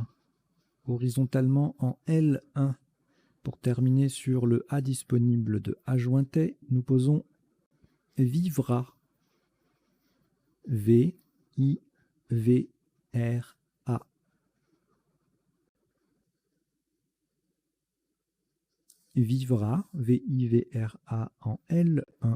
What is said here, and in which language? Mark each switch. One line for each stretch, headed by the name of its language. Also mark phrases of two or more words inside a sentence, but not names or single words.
French: Horizontalement en L1. Pour terminer sur le A disponible de A jointet, nous posons vivra. V-I-V-R-A. Vivra, V-I-V-R-A en L1.